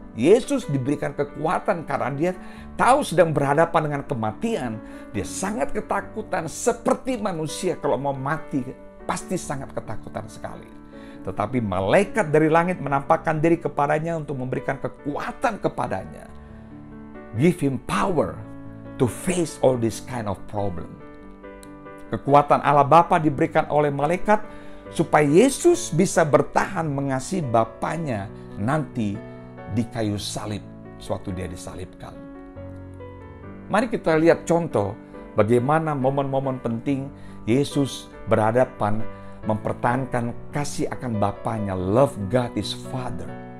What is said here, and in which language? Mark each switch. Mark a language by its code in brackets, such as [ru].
[id] Yesus diberikan kekuatan karena dia tahu sedang berhadapan dengan kematian. Dia sangat ketakutan seperti manusia kalau mau mati. Pasti sangat ketakutan sekali. Tetapi malaikat dari langit menampakkan diri kepadanya untuk memberikan kekuatan kepadanya. [en] Give him power to face all this kind of problem. [id] Kekuatan Allah Bapa diberikan oleh malaikat supaya Yesus bisa bertahan mengasihi Bapaknya nanti di kayu salib suatu dia disalibkan. Mari kita lihat contoh bagaimana momen-momen penting Yesus berhadapan mempertahankan kasih akan Bapaknya. [en] Love God His Father.